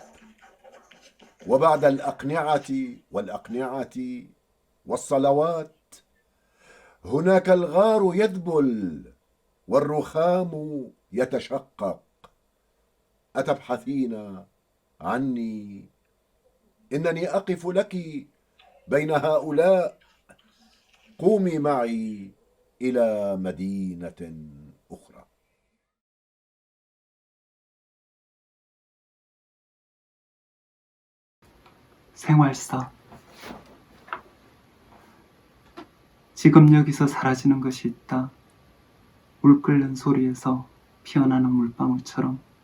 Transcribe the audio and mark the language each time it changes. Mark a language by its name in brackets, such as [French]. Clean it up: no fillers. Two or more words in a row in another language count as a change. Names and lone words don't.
[Arabic] وبعد الأقنعة والصلوات هناك الغار يذبل والرخام يتشقق. أتبحثين عني؟ إنني أقف لك بين هؤلاء. قومي معي إلى مدينة أخرى. [Korean] 생활사. 지금 여기서 사라지는 것이 있다. 물 끓는 소리에서 피어나는 물방울처럼.